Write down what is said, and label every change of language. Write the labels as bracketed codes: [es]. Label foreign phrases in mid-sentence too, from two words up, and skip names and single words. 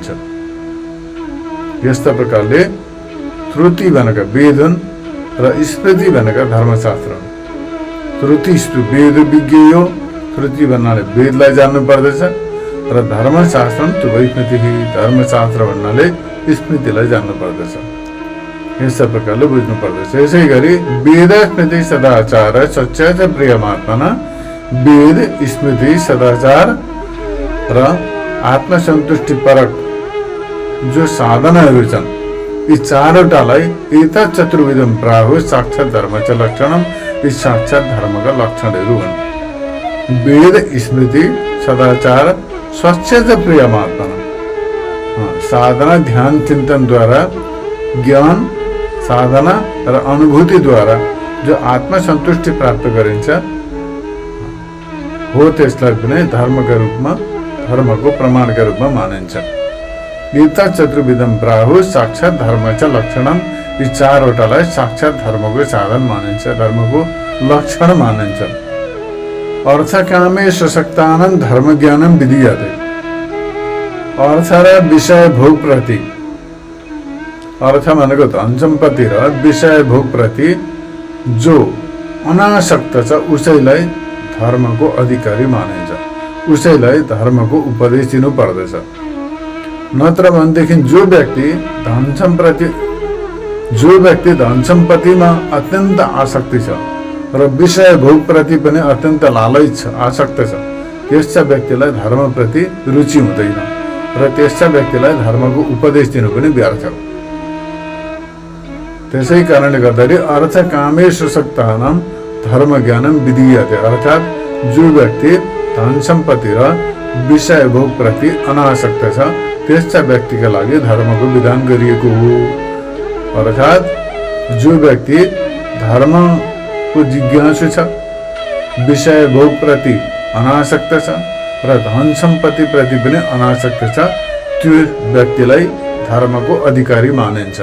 [ne] यस्ता प्रकारले श्रुति भनेका वेद हुन् र स्मृति भनेका धर्मशास्त्र हुन्। श्रुति वेद विज्ञ हो, श्रुति भन्नाले वेदलाई जान्नु पर्दछ र धर्मशास्त्र स्मृति, धर्मशास्त्र भन्नाले स्मृतिलाई जान्नु पर्दछ। यस्ता प्रकारले बुझ्नु पर्दछ। यसै गरी [sa] वेद स्मृति सदाचार सच्चाच प्रियमात्मना, [ne] वेद स्मृति सदाचार र आत्मसन्तुष्टि परक जो साधनाहरू छन्, यी चारवटालाई [sa] एता चतुर्विधम प्राहु साक्षात धर्म च लक्षणम, [ne] यी साक्षात धर्मका लक्षणहरू हुन्। [sa] वेद स्मृति सदाचार स्वच्छ प्रियमात्मना, [ne] साधना ध्यान चिन्तनद्वारा ज्ञान साधना र अनुभूतिद्वारा जो आत्मसन्तुष्टि प्राप्त गरिन्छ हो, त्यसलाई पनि धर्मका रूपमा, धर्मको प्रमाणका रूपमा मानिन्छ। [sa] एता चतुर्विधम प्राहु साक्षात धर्म च लक्षणम, [ne] यी चारवटालाई साक्षात धर्मको साधन मानिन्छ, धर्मको लक्षण मानिन्छ। [sa] अर्थ कामे सशक्तानम धर्म ज्ञानम विधीयते, [ne] अर्थ र विषय भोग प्रति, अर्थ भनेको धन सम्पत्ति र विषय भोग प्रति जो अनासक्त छ उसैलाई धर्मको अधिकारी मानिन्छ, उसैलाई धर्मको उपदेश दिनु पर्दछ। नत्र भनेदेखि जो व्यक्ति धन सम्पत्तिमा अत्यन्त आसक्ति छ र विषय भोग प्रति पनि अत्यन्त लालच छ, आसक्त छ, त्यस्ता व्यक्तिलाई धर्मप्रति रुचि हुँदैन र त्यस्ता व्यक्तिलाई धर्मको उपदेश दिनु पनि व्यर्थ हो। त्यसै कारणले गर्दाखेरि [sa] अर्थ कामे सशक्तानाम धर्म ज्ञानम विधीयते, [ne] अर्थात् जो व्यक्ति धन सम्पत्ति र विषय भोग प्रति अनासक्त छ त्यस्ता व्यक्तिका लागि धर्मको विधान गरिएको हो। अर्थात् जो व्यक्ति धर्मको जिज्ञासु छ, विषय भोग प्रति अनासक्त छ र धन सम्पत्ति प्रति पनि अनासक्त छ, त्यो व्यक्तिलाई धर्मको अधिकारी मानिन्छ।